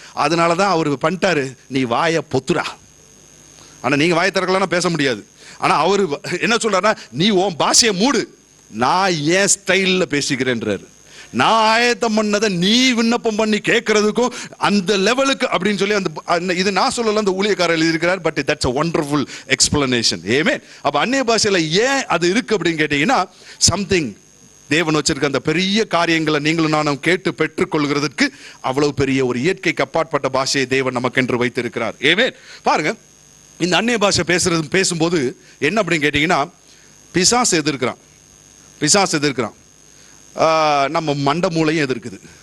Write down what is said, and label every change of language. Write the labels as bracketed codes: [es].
[ta] அதனாலதான் அவர் பண்ணிட்டாரு, நீ வாயை பொத்துரா. ஆனா நீங்க வாயை திறக்கலன்னா பேச முடியாது. ஆனா அவரு என்ன சொல்றாருன்னா, நீ உன் பாஷையை மூடு, நான் ஏன் ஸ்டைல்ல பேசிக்கிறேன்றாரு. நான் ஆயத்தம் பண்ணதை நீ விண்ணப்பம் பண்ணி கேட்கறதுக்கும் அந்த லெவலுக்கு அப்படின்னு சொல்லி அந்த இது நான் சொல்லல, அந்த ஊழியக்காரர் எழுதியிருக்கிறார். [en] But that's a wonderful explanation. [ta] ஆமென். அப்ப அந்நிய பாஷையில ஏன் அது இருக்கு அப்படின்னு கேட்டீங்கன்னா, சம்திங் தேவன் வச்சிருக்க அந்த பெரிய காரியங்களை நீங்களும் நானும் கேட்டு பெற்றுக்கொள்கிறதுக்கு அவ்வளவு பெரிய ஒரு இயற்கைக்கு அப்பாற்பட்ட பாஷையை தேவன் நமக்கென்று வைத்திருக்கிறார். ஆமென். பாருங்க, இந்த அந்நிய பாஷை பேசும்போது என்ன அப்படின்னு கேட்டீங்கன்னா, பிசாசு எதிர்க்கிறான், நம்ம மண்டை மூளையும் எதிர்க்குது.